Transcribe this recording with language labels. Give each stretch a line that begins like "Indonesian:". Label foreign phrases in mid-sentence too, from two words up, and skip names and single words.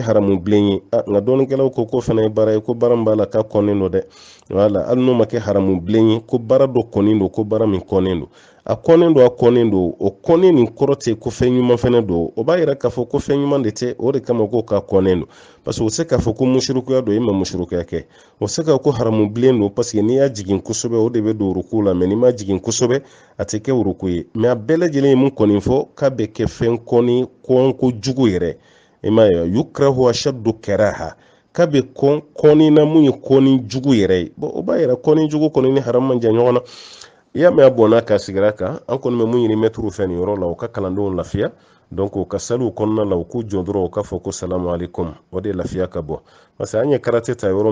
Bambara: haramu bilen ye nka dɔɔnikɛlaw ko ko fana ye baara ye ko baara min b'a la k'a kɔnnen don dɛ wala hali n'o ma kɛ haramu bilen ye ko baara dɔ kɔnnen don ko baara min kɔnnen don a kɔnnen don a kɔnnen don o kɔnnen nin kɔrɔ tɛ ko fɛn ɲuman fana don o b'a yira k'a fɔ ko fɛn ɲuman de tɛ o de kama ko k'a kɔnnen don
French: parce que
Bambara: o se k'a fɔ ko musirikuya don e ma musirikuya kɛ o se ka ko haramu bilen don
French: parce que
Bambara: n'i y'a jigin kosɛbɛ o de bɛ don uruku la mais n'i ma jigin kosɛbɛ a tɛ kɛ uruku ye mais a bɛɛ lajɛlen ye mun kɔni fɔ k'a bɛ kɛ fɛn kɔni kɔnko jugu yɛrɛ i m'a ye
Arabic: يكره أشد كراهة
Bambara: k'a bɛ kɔni na mun ye kɔni jugu yɛrɛ ye o b'a yira kɔni jugu kɔni ni haramu man jan ɲɔgɔn na i y'a mɛn a bɔnna ka sigira kan an kɔni bɛ mun ɲini mɛtiriw fɛ nin yɔrɔ la u ka kalandenw lafiya donc u ka saliw kɔnɔna la u k'u jɔ dɔrɔn u k'a fɔ ko
Arabic: سلام عليكم
Bambara: o de lafiya ka bɔ
French: parce que
Bambara: an ye karate ta yɔrɔ